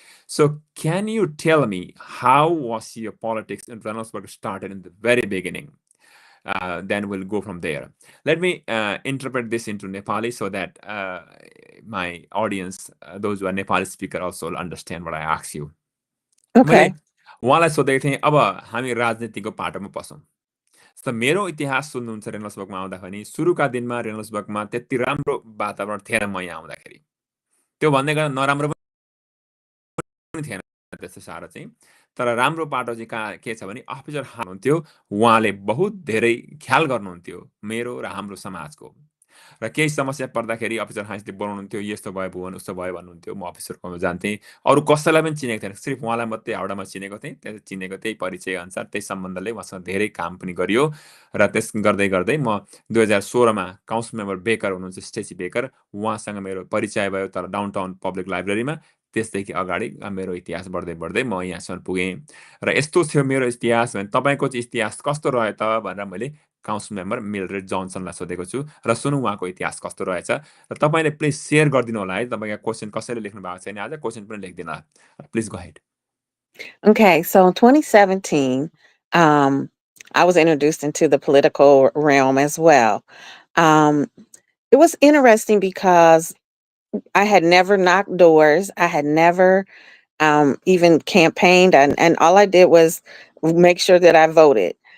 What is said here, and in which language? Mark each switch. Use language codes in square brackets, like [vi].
[en] So, can you tell me how was your politics in Reynoldsburg started in the very beginning? Then we'll go from there. Let me interpret this into Nepali so that my audience, those who are Nepali speaker, also will understand what I ask you. [ne] मैले [en] Okay. [ne] उहाँलाई सोधेको थिएँ, अब हामी राजनीतिको पाटोमा पसौँ। त मेरो इतिहास सुन्नुहुन्छ रेनल्ड्सबर्गमा आउँदाखेरि, सुरुका दिनमा रेनल्ड्सबर्गमा त्यति राम्रो वातावरण थिएन म यहाँ आउँदाखेरि। त्यो भन्दै गर्दा नराम्रो पनि थिएन त्यस्तो साह्रो चाहिँ। तर राम्रो बाटो चाहिँ के छ भने अफिसर हुनुहुन्थ्यो, उहाँले बहुत धेरै ख्याल गर्नुहुन्थ्यो मेरो र हाम्रो समाजको। र केही समस्या पर्दाखेरि अफिसर हाइन्सले बोलाउनुहुन्थ्यो, यस्तो भयो भुवन, उस्तो भयो भन्नुहुन्थ्यो। म अफिसरकोमा जान्थेँ। अरू कसैलाई पनि चिनेको थिएन, सिर्फ उहाँलाई मात्रै हाउडामा चिनेको थिएँ। त्यहाँ चिनेको त्यही परिचय अनुसार, त्यही सम्बन्धले उहाँसँग धेरै काम पनि गरियो। र त्यस गर्दै गर्दै म 2016मा काउन्सिल मेम्बर बेकर हुनुहुन्छ, स्टेसी बेकर, उहाँसँग मेरो परिचय भयो, तर डाउनटाउन पब्लिक लाइब्रेरीमा। त्यसदेखि अगाडि मेरो इतिहास बढ्दै बढ्दै म यहाँसम्म पुगेँ। र यस्तो थियो मेरो इतिहास भने तपाईँको चाहिँ इतिहास कस्तो रह्यो त भनेर मैले काउन्सिल मेम्बर मिल्ड्रेड जोन्सनलाई सोधेको छु र सुनौँ उहाँको इतिहास कस्तो रहेछ। र तपाईँले प्लिज सेयर गरिदिनु होला है, तपाईँको क्वेसन कसैले लेख्नु भएको छैन आज, क्वेसन पनि लेखिदिनु होला। [en] Please go head. Okay, so in 2017, I was introduced into the political realm as well. It was interesting because I had never knocked doors. I had never even campaigned, and all I did was make sure that I voted.